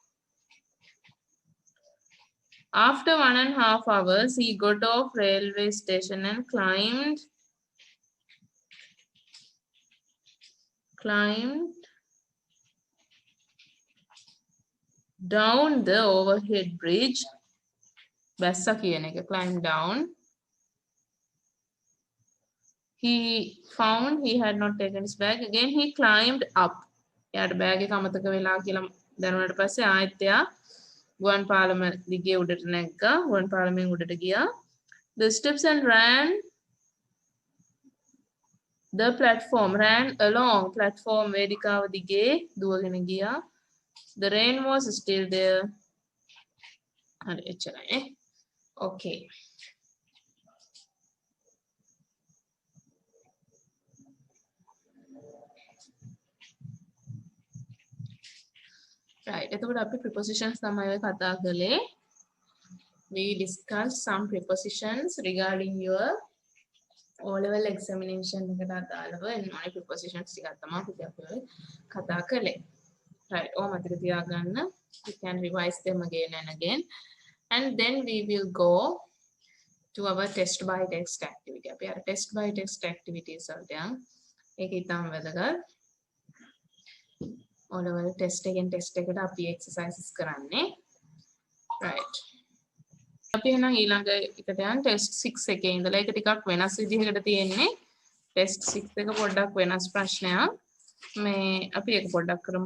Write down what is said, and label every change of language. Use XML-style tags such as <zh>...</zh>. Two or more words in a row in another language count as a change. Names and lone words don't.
<en>After 1.5 hours, he got off railway station and climbed down the overhead bridge.</en> <si>Bassa කියන එක</si> <en>climb down. He found he had not taken his bag. Again he climbed up.</en> <si>එයාට බෑග් එක අමතක වෙලා කියලා දැනුණාට පස්සේ ආයෙත් එයා ගුවන් පාලම දිගේ උඩට නැග්ගා. ගුවන් පාලමෙන් උඩට ගියා.</si> <en>The steps and ran the platform. Ran along platform</en> <si>වේදිකාව දිගේ දුවගෙන ගියා.</si> <en>The rain was still there.</en> <si>හරි එච්චරයි. Okay.</si> <en>Right.</en> <si>එතකොට අපි prepositions තමයි ඔය කතා කළේ.</si> <en>We discussed some prepositions regarding your O-level examination</en> <si>එකට අදාළව එන්නේ</si> <en>prepositions</en> <si>ටිකක් තමයි අපි කතා කළේ.</si> <en>Right.</en> <si>ඕක මතක තියාගන්න.</si> <en>You can revise them again and again. And then we will go to our test by text activity.</en> <si>අපි අර</si> <en>test by text activities</en> <si>වලට යන්. ඒක ඉතාම වැදගත්.</si> <en>O-level test</en> <si>එකෙන් test එකට අපි exercises කරන්නේ.</si> <en>Right.</en> <si>අපි එහෙනම් ඊළඟ එකට යන් test 6 එකේ ඉඳලා ඒක ටිකක් වෙනස් විදිහකට තියෙන්නේ. test 6 එක පොඩ්ඩක් වෙනස් ප්‍රශ්නයක්. මේ අපි ඒක පොඩ්ඩක් කරමු.</si>